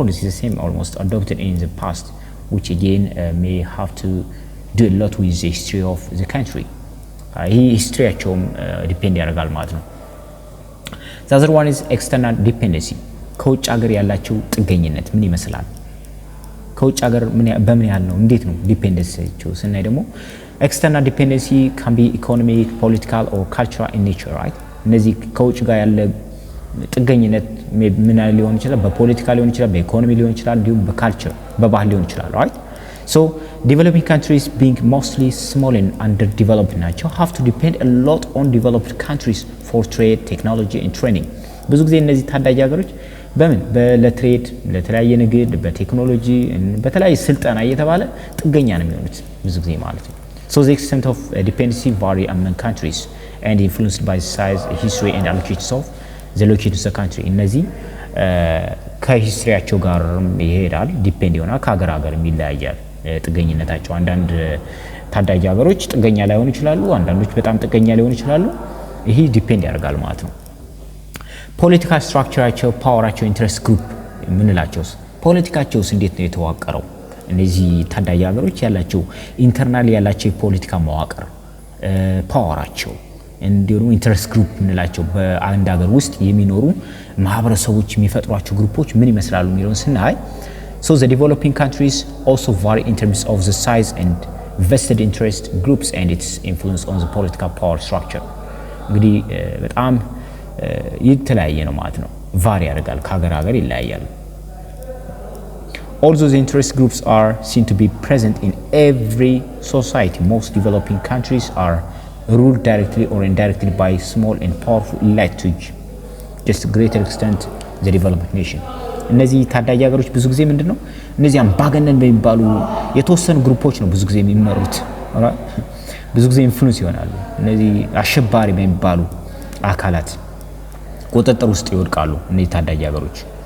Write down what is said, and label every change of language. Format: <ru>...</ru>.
<en>the same almost adopted in the past which again may have to do a lot with the history of the country.</en> <am>ይህ ሂስትሪያቸውም ዲፔንድ ያደርጋል ማለት ነው።</am> <en>The other one is external dependency.</en> <am>ከውጭ ሀገር ያላቸው ጥገኝነት ምን ይመስላል? ከውጭ ሀገር በምን ያህል ነው? እንዴት ነው ዲፔንደንሲያቸው ስናይ ደግሞ</am> <en>external dependency can be economic, political or cultural in nature, right?</en> <am>እነዚህ ከውጭ ጋር ያለ ጥገኝነት ምን ሊሆን ይችላል? በፖለቲካ ሊሆን ይችላል፣ በኢኮኖሚ ሊሆን ይችላል፣ እንዲሁም በካልቸር በባህል ሊሆን ይችላል right</am> <en>So developing countries being mostly small and underdeveloped ናቸው have to depend a lot on developed countries for trade, technology and training.</en> <am>ብዙ ጊዜ እነዚህ ታዳጊ ሀገሮች በምን ለትሬድ ለተለያየ ንግድ በቴክኖሎጂ በተለያየ ስልጠና እየተባለ ጥገኛ ነው የሚሆኑት ብዙ ጊዜ ማለት ነው።</am> <en>So the extent of dependency vary among countries and influenced by size, history and allocations of the location of the country.</en> <am>እነዚህ ከሂስትሪያቸው ጋር ይሄዳል ዲፔንድ ይሆናል ከሀገር ሀገር ይለያያል ጥገኝነታቸው። አንዳንድ ታዳጊ ሀገሮች ጥገኛ ላይሆኑ ይችላሉ፣ አንዳንዶች በጣም ጥገኛ ሊሆኑ ይችላሉ። ይሄ ዲፔንድ ያደርጋል ማለት ነው። ፖለቲካል ስትራክቸራቸው ፓወራቸው ኢንትረስት ግሩፕ ምንላቸውስ ፖለቲካቸውስ እንዴት ነው የተዋቀረው? እነዚህ ታዳጊ ሀገሮች ያላቸው ኢንተርናል ያላቸው የፖለቲካ መዋቅር ፓወራቸው እንዲሁም ኢንትረስት ግሩፕ ምንላቸው በአንድ ሀገር ውስጥ የሚኖሩ ማህበረሰቦች የሚፈጥሯቸው ግሩፖች ምን ይመስላሉ የሚለውን ስናይ</am> <en>so the developing countries also vary in terms of the size and vested interest groups and its influence on the political power structure.</en> <am>እንግዲህ በጣም የተለያየ ነው ማለት ነው። ቫሪ ያደርጋል ከሀገር ሀገር ይለያያል።</am> <en>Although the interest groups are seen to be present in every society, most developing countries are ruled directly or indirectly by small and powerful elite to just a greater extent the developed nation.</en> <am>እነዚህ ታዳጊ ሀገሮች ብዙ ጊዜ ምንድነው እነዚህ አምባገነን በሚባሉ የተወሰኑ ግሩፖች ነው ብዙ ጊዜ የሚመሩት። ብዙ ጊዜ ኢንፍሉዌንስ ይሆናሉ። እነዚህ አሸባሪ በሚባሉ አካላት ቁጥጥር ውስጥ ይወድቃሉ እነዚህ ታዳጊ ሀገሮች።</am>